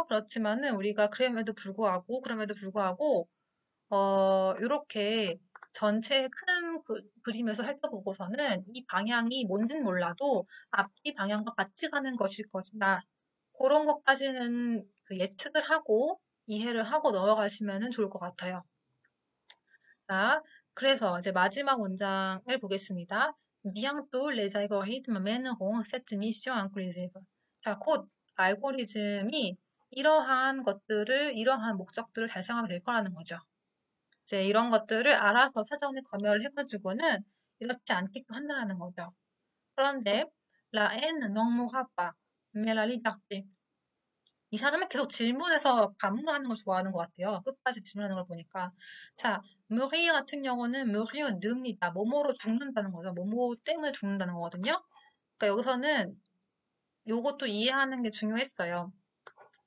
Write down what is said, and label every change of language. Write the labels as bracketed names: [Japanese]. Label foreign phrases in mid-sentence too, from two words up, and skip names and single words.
[Korean] 그렇지만은 우리가 그럼에도 불구하고 요렇게 전체 큰 그림에서 살펴보고서는 이 방향이 뭔진 몰라도 앞뒤 방향과 같이 가는 것일 것이다. 그런 것까지는 그 예측을 하고 이해를 하고 넘어가시면 좋을 것 같아요. 자, 그래서 이제 마지막 문장을 보겠습니다. [French] Bientôt les algorithmes mèneront cette mission inclusive. [Korean] 자, 곧 알고리즘이 이러한 목적들을 달성하게 될 거라는 거죠. 이제 이런 것들을 알아서 사전에 검열을 해가지고는 이렇지 않게끔 한다는 거죠. [French] 그런데 la haine n'en mourra pas, mais la liberté. [Korean] 이 사람은 계속 질문해서 반문하는 걸 좋아하는 것 같아요. 끝까지 질문하는 걸 보니까. 자, mourir 같은 경우는 mourir 늡니다. 뭐뭐로 죽는다는 거죠. 뭐뭐 때문에 죽는다는 거거든요. 그러니까 여기서는 요것도 이해하는 게 중요했어요.